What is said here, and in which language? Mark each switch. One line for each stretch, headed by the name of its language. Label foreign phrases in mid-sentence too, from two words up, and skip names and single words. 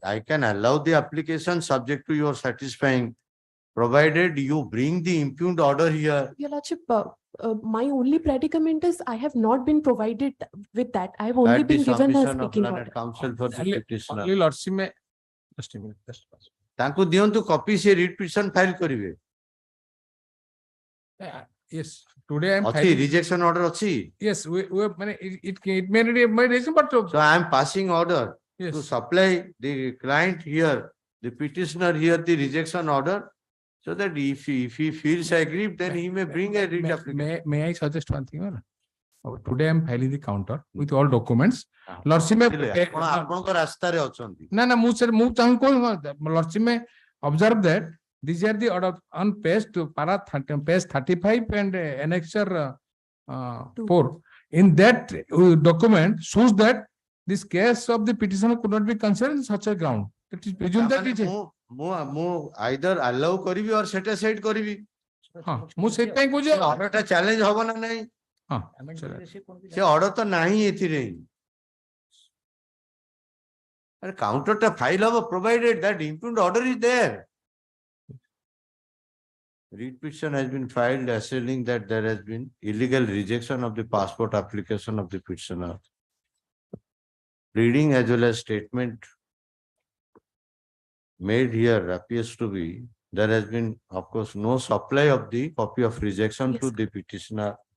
English: I can allow the application subject to your satisfying, provided you bring the impugned order here. Your lordship, my only predicament is I have not been provided with that. I have only That the been given a submission of speaking learned order. counsel for the Only petitioner. lordship may. Just a minute. Just a minute.
Odia: ତାଙ୍କୁ ଦିଅନ୍ତୁ କପି ସେ
English: writ petition file
Odia: କରିବେ.
English: Yes, today I am
Odia: अछि
English: filing. rejection order अछि. Yes, we have, it may not be my reason, but. So I am passing order to Yes, supply the client here, the petitioner here, the rejection order. So that if he feels aggrieved, then he may bring a writ application. may I suggest one thing? Madam? Today I am filing the counter with all documents. Lordship may.
Odia: ଆପଣ ଆପଣଙ୍କ ରାସ୍ତାରେ ଅଛନ୍ତି.
English: No, no, move, sir, move. Lordship may observe that These are the order on page page 35 and annexure 4. In that document shows that this case of the petitioner could not be considered in such a ground. That is presumed that it is.
Odia: ମୁଁ
English: either allow
Odia: କରିବି
English: or set aside
Odia: କରିବି ମୁଁ ସେଇଥିପାଇଁ କହୁଛି order ଟା challenge ହବ ନା ନାହିଁ ସେ order ତ ନାହିଁ ଏଥିରେ ଆରେ counter ଟା file ହବ
English: provided that impugned order is there. Writ petition has been filed asserting that there has been illegal rejection of the passport application of the petitioner. Pleading as well as statement made here appears to be there has been, of course, no supply of the copy of rejection to the petitioner.